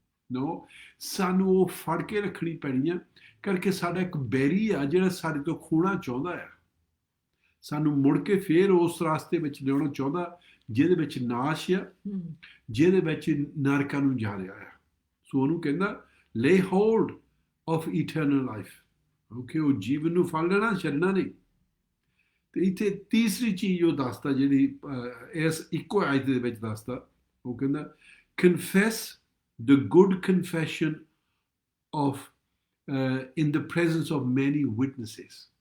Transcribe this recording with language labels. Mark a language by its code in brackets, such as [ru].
[pa] ਨੋ, ਸਾਨੂੰ ਉਹ ਫੜ ਕੇ ਰੱਖਣੀ ਪੈਣੀ ਆ, ਕਰਕੇ ਸਾਡਾ ਇੱਕ ਬੈਰੀ ਆ ਜਿਹੜਾ ਸਾਡੇ ਤੋਂ ਖੋਣਾ ਚਾਹੁੰਦਾ ਆ, ਸਾਨੂੰ ਮੁੜ ਕੇ ਫੇਰ ਉਸ ਰਾਸਤੇ ਵਿੱਚ ਲਿਆਉਣਾ ਚਾਹੁੰਦਾ ਜਿਹਦੇ ਵਿੱਚ ਨਾਸ਼ ਆ, ਜਿਹਦੇ ਵਿੱਚ ਨਰਕਾਂ ਨੂੰ ਜਾ ਰਿਹਾ ਆ। ਸੋ ਉਹਨੂੰ ਕਹਿੰਦਾ [en] lay hold of eternal life, [pa] okay. ਉਹ ਜੀਵਨ ਨੂੰ ਫੜ ਲੈਣਾ, ਛੱਡਣਾ ਨਹੀਂ। ਤੇ ਇੱਥੇ ਤੀਸਰੀ ਚੀਜ਼ ਉਹ ਦੱਸਦਾ ਜਿਹੜੀ ਇਸ ਇੱਕੋ ਆਇਤ ਦੇ ਵਿੱਚ ਦੱਸਦਾ, ਉਹ ਕਹਿੰਦਾ [en] confess the good confession of in the presence of many witnesses।